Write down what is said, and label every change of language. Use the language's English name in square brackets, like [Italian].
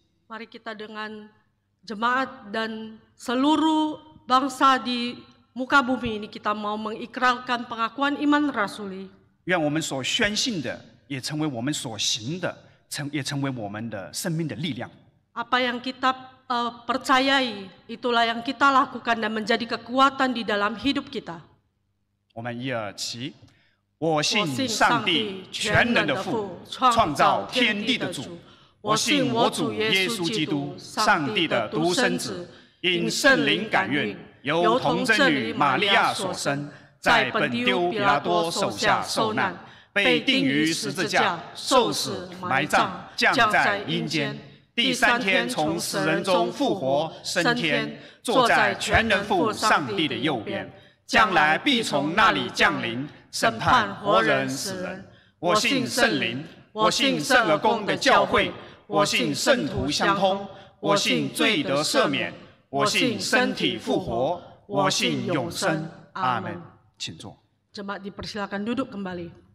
[Indonesian] Mari kita dengan jemaat dan seluruh bangsa di muka bumi ini kita mau mengikrarkan pengakuan iman rasuli. [Chinese] 愿我们所宣信的，也成为我们所行的，也成为我们的生命的力量。 [Indonesian] Apa yang kita percayai, itulah yang kita lakukan dan menjadi kekuatan di dalam hidup kita. [Chinese] 我们一二起。我信上帝全能的父，创造天地的主。我信我主耶稣基督，上帝的独生子，因圣灵感孕，由童贞女玛利亚所生，在本丢彼拉多手下受难，被钉于十字架，受死埋葬，降在阴间。第3天从死人中复活，升天，坐在全能父上帝的右边，将来必从那里降临。审判活人死人，我信圣灵，我信圣而公的教会，我信圣徒相通，我信罪得赦免，我信身体复活，我信永生。阿门。请坐。 [Indonesian] Jemaat dipersilakan duduk kembali.